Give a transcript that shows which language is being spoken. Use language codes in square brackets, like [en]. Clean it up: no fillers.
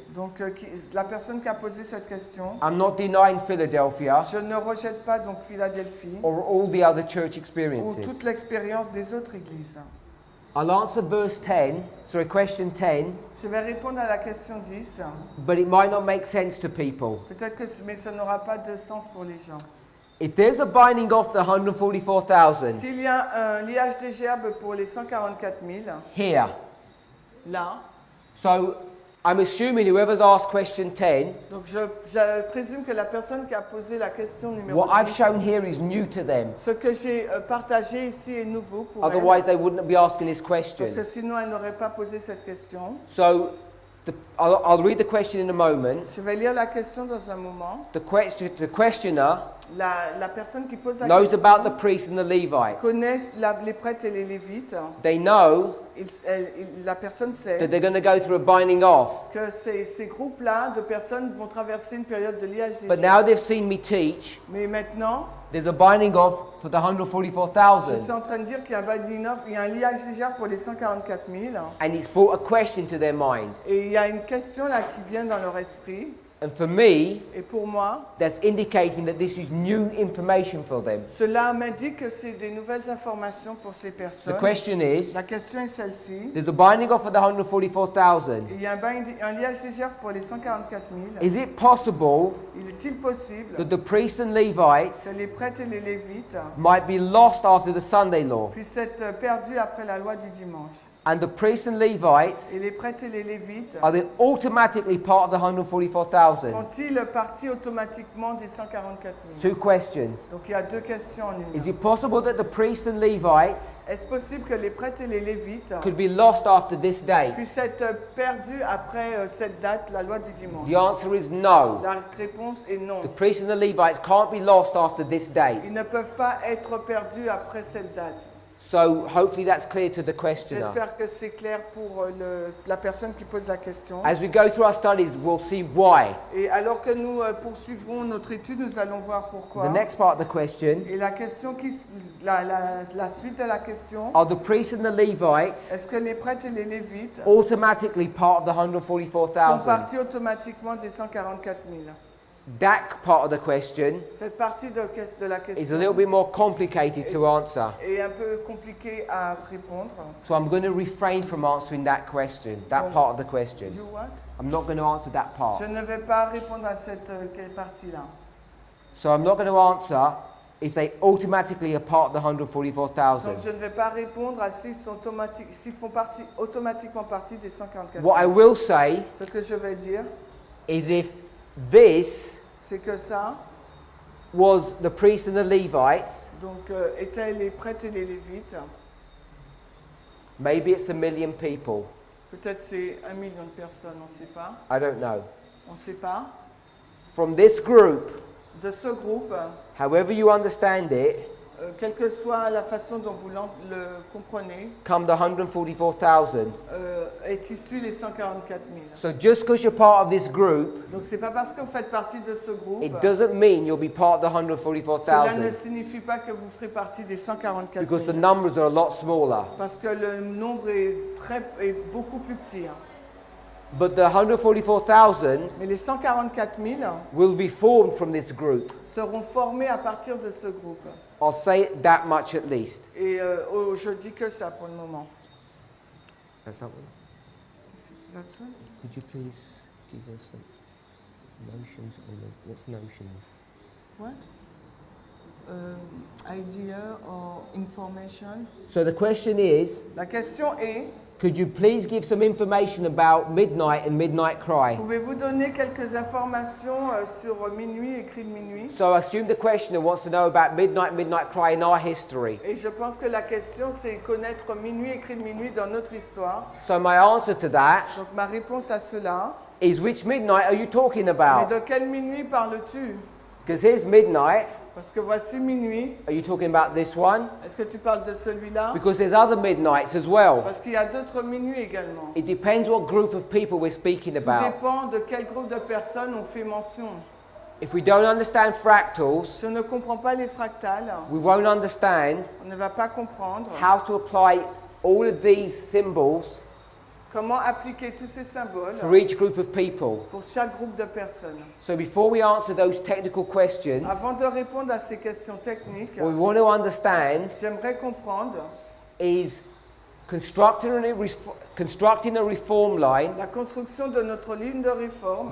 [fr] Donc la personne qui a posé cette question, [en] I'm not denying Philadelphia [fr] je ne rejette pas donc Philadelphie [en] or all the other church [fr] ou [en] experiences. [fr] toute l'expérience des autres églises. [en] I'll answer question 10, [fr] Je vais répondre à la question 10. [en] but it might not make sense to people. [fr] Peut-être que mais ça n'aura pas de sens pour les gens. [en] If there's a binding off the 144,000 [fr] S'il y a un liage des gerbes pour les 144 000, [en] here, [fr] là, [en] so I'm assuming whoever's asked question 10, [fr] Donc je présume que la personne qui a posé la question numéro [en] what I've [fr] 10, [en] shown here is new to them. [fr] ce que j'ai partagé ici est nouveau pour elle, [en] Otherwise, they wouldn't be asking this [fr] parce que [en] question. [fr] sinon elle n'aurait pas posé cette question. [en] So, I'll read the question in a moment. [fr] Je vais lire la question dans un moment. [en] The questioner [fr] La personne qui pose la [en] knows [fr] question [en] about the priests and the Levites. [fr] connaît les prêtres et les lévites. [en] They know [fr] La personne [en] that [fr] sait [en] they're going to go through a binding off. [fr] que ces groupes-là de personnes vont traverser une période de liage [en] But [fr] léger. [en] now they've seen me teach, [fr] Mais maintenant, [en] there's a binding off for the [fr] je suis [en] 144,000. [fr] en train de dire qu'il y a un binding off, il y a un liage léger pour les 144 000. [en] And it's brought a question to their mind. [fr] Et il y a une question là qui vient dans leur esprit. [en] And for me, [fr] Et pour moi, [en] that's indicating that this is new information for them. [fr] cela m'indique que c'est des nouvelles informations pour ces [en] The [fr] personnes. [en] question is, [fr] La question est celle-ci. [en] there's a binding off for the 144,000. [fr] Il y a un liage léger pour les 144 000. [en] Is it possible [fr] Il est-il possible [en] that the priests and Levites [fr] que les prêtres et les lévites [en] might be lost after the Sunday law? [fr] puissent être perdus après la loi du dimanche? [en] And the priests and Levites, [fr] Et les prêtres et les lévites [en] are they automatically part of the 144,000? [fr] font-ils partie automatiquement des 144 000? [en] Two questions. [fr] Donc il y a deux questions en [en] Is [fr] une. [en] it possible that the priests and Levites [fr] Est-ce possible que les prêtres et les lévites [en] could be lost after this date? [fr] puissent être perdus après cette date, la loi du dimanche? [en] The answer is no. [fr] La réponse est non. [en] The priests and the Levites can't be lost after this date. [fr] Ils ne peuvent pas être perdus après cette date. [en] So hopefully that's clear to the questioner. [fr] J'espère que c'est clair pour la personne qui pose la question. [en] As we go through our studies, we'll see why. [fr] Et alors que nous poursuivrons notre étude, nous allons voir pourquoi. [en] The next part of the question, [fr] Et la question la suite de la question, [en] are the priests and the Levites [fr] est-ce que les prêtres et les lévites [en] automatically part of the [fr] font [en] 144,000? [fr] partie automatiquement des 144 000? [en] That part of the question [fr] Cette partie de la [en] is a [fr] question [en] little bit more complicated to answer. [fr] est un peu compliquée à répondre. [en] So I'm going to refrain from answering that question, that part of the question. You what? I'm not going to answer that part. [fr] Je ne vais pas répondre à cette partie-là. [en] So I'm not going to answer if they automatically are part of the [fr] Donc [en] 144,000. [fr] je ne vais pas répondre à s'ils font automatiquement partie des 144 [en] What I [fr] 000. [en] will say [fr] Ce que je vais dire, [en] is if this [fr] c'est que ça, [en] was the priests and the Levites, [fr] donc, étaient les prêtres et les lévites. [en] maybe it's 1 million people. [fr] Peut-être c'est 1 million de personnes, on ne sait pas. [en] I don't know. [fr] On ne sait pas. [en] From this group, [fr] De ce groupe, [en] however you understand it, [fr] quelle que soit la façon dont vous le comprenez, [en] come the 144,000. [fr] est issu les 144 000. [en] So just because you're part of this group, [fr] Donc c'est pas parce que vous faites partie de ce groupe, [en] it doesn't mean you'll be part of the [fr] cela ne [en] 144,000 [fr] signifie pas que vous ferez partie des 144 [en] because the [fr] 000. [en] numbers are a lot smaller. [fr] Parce que le nombre est beaucoup plus petit. Hein. [en] But the 144,000 [fr] Mais les 144 000 [en] will be formed from this group. [fr] seront formés à partir de ce groupe. [en] I'll say it that much at least. [fr] Et je dis que ça pour le moment. [en] That's that one. That's it? Could you please give us some notions on what's notions? What? Idea or information? So the question is, [fr] La question est, [en] could you please give some information about midnight and midnight cry? [fr] pouvez-vous donner quelques informations sur minuit et cri de minuit? [en] So I assume the questioner wants to know about midnight cry in our history. [fr] Et je pense que la question c'est connaître minuit et cri de minuit dans notre histoire. [en] So my answer to that [fr] Donc ma réponse à cela, [en] is, which midnight are you talking [fr] mais [en] about? [fr] de quelle minuit parles-tu? [en] Because here's midnight. [fr] Parce que voici minuit. [en] Are you talking about this one? [fr] Est-ce que tu parles de celui-là? [en] Because there's other midnights as well. [fr] Parce qu'il y a d'autres minuits également. [en] It depends what group of people we're speaking [fr] Tout [en] about. [fr] dépend de quel groupe de personnes on fait mention. [en] If we don't understand fractals, [fr] Si on ne comprend pas les fractales, [en] we won't understand [fr] on ne va pas comprendre [en] how to apply all of these symbols [fr] comment appliquer tous ces symboles [en] for each group of people. [fr] pour chaque groupe de personnes. [en] So before we answer those technical questions, [fr] Avant de répondre à ces questions techniques, [en] what we want to understand [fr] j'aimerais comprendre [en] is constructing a reform line [fr] la construction de notre ligne de réforme,